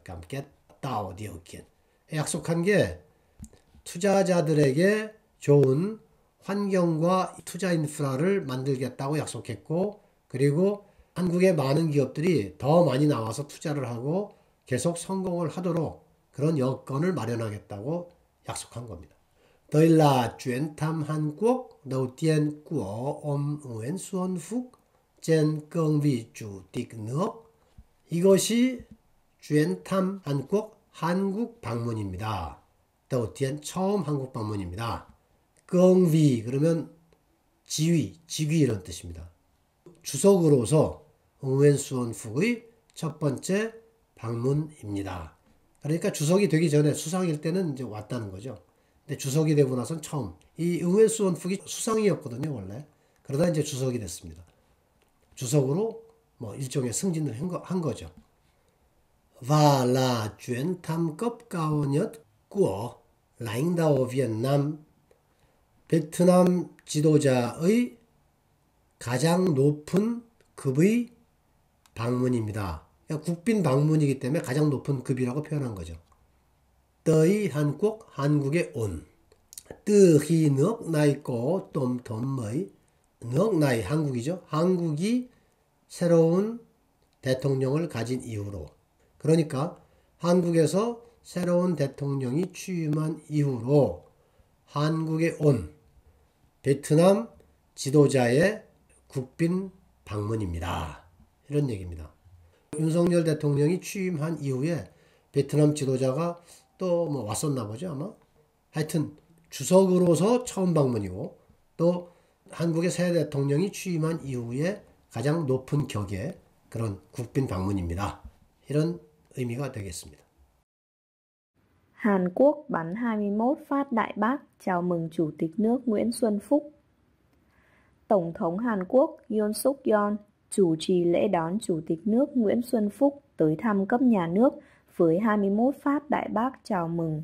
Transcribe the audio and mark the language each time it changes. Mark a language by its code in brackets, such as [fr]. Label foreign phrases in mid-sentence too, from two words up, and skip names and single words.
[ko] 깜깼다오 디오기엔 약속한 게 투자자들에게 좋은 환경과 투자 인프라를 만들겠다고 약속했고 그리고 한국의 많은 기업들이 더 많이 나와서 투자를 하고 계속 성공을 하도록 그런 여건을 마련하겠다고 약속한 겁니다. [vi] Đây là chuyến thăm Hàn Quốc đầu tiên của ông Nguyễn Xuân Phúc trên cương vị chủ tịch nước. [ko] 이것이 [vi] chuyến thăm [ko] 한국, 한국 방문입니다. [vi] đầu tiên [ko] 처음 한국 방문입니다. 껑위 그러면 지위, 직위 이런 뜻입니다. 주석으로서 응웬수원국의 첫 번째 방문입니다. 그러니까 주석이 되기 전에 수상일 때는 이제 왔다는 거죠. 근데 주석이 되고 나선 처음. 이 응웬수원국이 수상이었거든요, 원래. 그러다 이제 주석이 됐습니다. 주석으로 뭐 일종의 승진을 한 거죠. [vi] Và là chuyến thăm cấp cao nhất của lãnh đạo Việt Nam. [ko] 베트남 지도자의 가장 높은 급의 방문입니다. 그러니까 국빈 방문이기 때문에 가장 높은 급이라고 표현한 거죠. tới 한국, 한국에 온. [vi] từ khi nước này có tổng thống mới. nước này [ko] 한국이죠. 한국이 새로운 대통령을 가진 이후로. 그러니까 한국에서 새로운 대통령이 취임한 이후로 한국에 온 베트남 지도자의 국빈 방문입니다. 이런 얘기입니다. 윤석열 대통령이 취임한 이후에 베트남 지도자가 또 뭐 왔었나 보죠, 아마. 하여튼 주석으로서 처음 방문이고 또 한국의 새 대통령이 취임한 이후에 가장 높은 격의 그런 국빈 방문입니다. 이런 의미가 되겠습니다. [vi] Hàn Quốc bắn 21 phát đại bác chào mừng Chủ tịch nước Nguyễn Xuân Phúc. Tổng thống Hàn Quốc Yoon Suk Yeol chủ trì lễ đón Chủ tịch nước Nguyễn Xuân Phúc tới thăm cấp nhà nước với 21 phát đại bác chào mừng.